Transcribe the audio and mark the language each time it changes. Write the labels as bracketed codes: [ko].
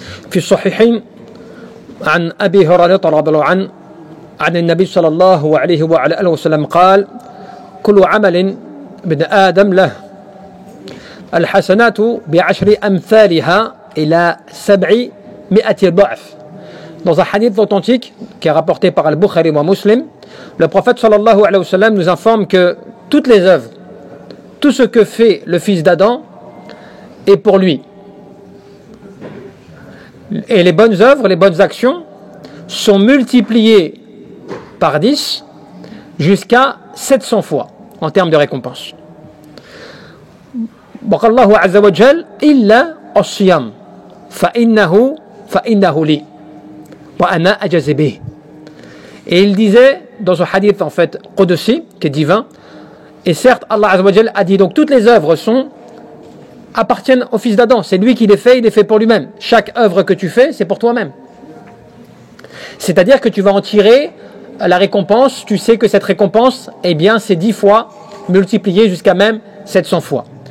[ar] في الصحيحين عن أبي هريرة رضي الله عنه عن النبي صلى الله عليه وعلى آله وسلم قال: كل عمل ابن آدم له الحسنات بعشر أمثالها إلى 700 ضعف. [fr] Dans un hadith authentique qui est rapporté par Al-Bukhari wa Muslim, le prophète sallallahu alayhi wa sallam nous informe que toutes les œuvres, tout ce que fait le fils d'Adam est pour lui. Et les bonnes œuvres, les bonnes actions sont multipliées par 10 jusqu'à 700 fois en termes de récompense. [ar] وقال الله عز وجل إلا الصيام فإنه لي وأنا أجزي به. [fr] Et il disait dans ce hadith en fait Qudsi qui est divin, et certes Allah Azza wa Jal a dit donc toutes les œuvres appartiennent au fils d'Adam, c'est lui qui les fait, il les fait pour lui-même. Chaque œuvre que tu fais c'est pour toi-même, c'est-à-dire que tu vas en tirer la récompense, tu sais que cette récompense eh bien c'est 10 fois multipliée jusqu'à même 700 fois.